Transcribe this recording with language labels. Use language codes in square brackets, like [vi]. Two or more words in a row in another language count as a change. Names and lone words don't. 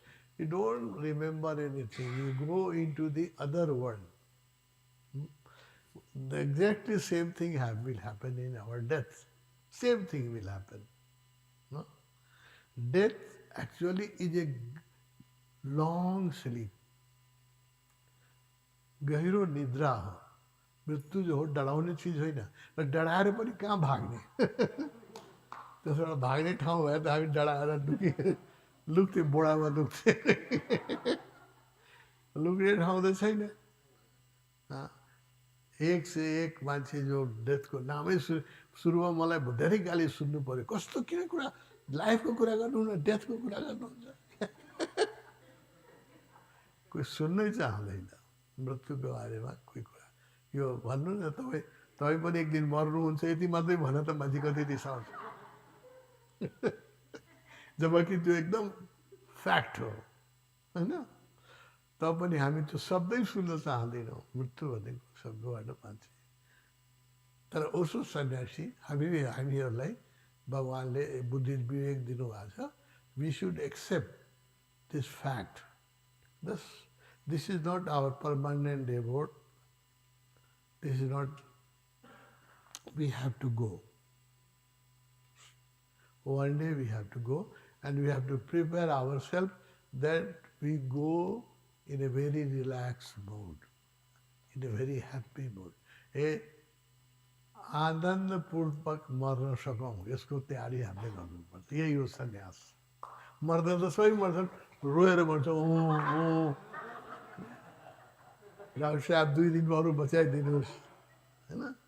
[en] You don't remember anything. You go into the other world. The exactly same thing will happen in our death. Same thing will happen. No? Death actually is a long sleep. [ne] गहिरो निद्रा हो. मृत्यु जो हो डराउने चिज होइन, र डराएर पनि कहाँ भाग्ने. त्यसबाट भाग्ने ठाउँ भए त हामी डराएर लुक्थे, बोडामा लुक्थे. लुक्ने ठाउँ त छैन. [hi] एक से एक [ne] मान्छे जो डेथको नामै सुरुमा मलाई धेरै गाली सुन्नु पर्यो. कस्तो किन कुरा, लाइफको कुरा गर्नुहुन्न, डेथको कुरा गर्नुहुन्छ. कोही सुन्नै चाहँदैन मृत्युको बारेमा कोही कुरा. यो भन्नु न, तपाईँ पनि एक दिन मर्नुहुन्छ, यति मात्रै भन त मान्छे कति रिसाउँछ. जबकि त्यो एकदम फ्याक्ट हो, होइन? तपनि हामी त्यो शब्दै सुन्न चाहँदैनौँ, मृत्यु भनेको शब्दबाट मान्छे. तर ओसो सन्यासी हामीहरूलाई भगवानले बुद्धि विवेक दिनुभएको छ. [en] we should accept this fact. This is not our permanent abode. This is not, we have to go. One day we have to go, and we have to prepare ourselves that we go in a very relaxed mood, in a very happy mood. [ne] आनन्दपूर्वक मर्न सकौँ, यसको तयारी हामीले गर्नुपर्छ. यही हो सन्यास. मर्दा त सबै मर्छन्, रोएर मर्छ. डाक्टर साहब 2 दिन अरू बचाइदिनुहोस्, होइन?